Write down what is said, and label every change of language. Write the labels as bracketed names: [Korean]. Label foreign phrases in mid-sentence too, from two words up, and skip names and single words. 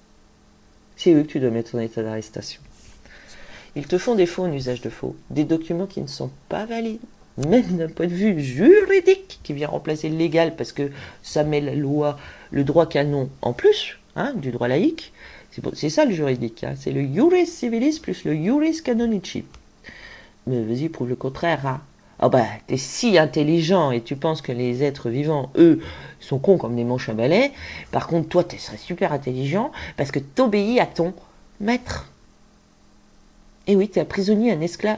[French] C'est eux que tu dois mettre en état d'arrestation. Ils te font des faux en usage de faux, des documents qui ne sont pas valides, même d'un point de vue juridique, qui vient remplacer le légal parce que ça met la loi, le droit canon en plus, du droit laïque. C'est ça le juridique, c'est le [Latin] iuris civilis [French] plus le [Latin] iuris canonici. [French] Mais vas-y, prouve le contraire. Ah bah, t'es si intelligent et tu penses que les êtres vivants, eux, sont cons comme des manches à balai. Par contre, toi, tu serais super intelligent parce que t'obéis à ton maître. Et oui, t'es un prisonnier, un esclave.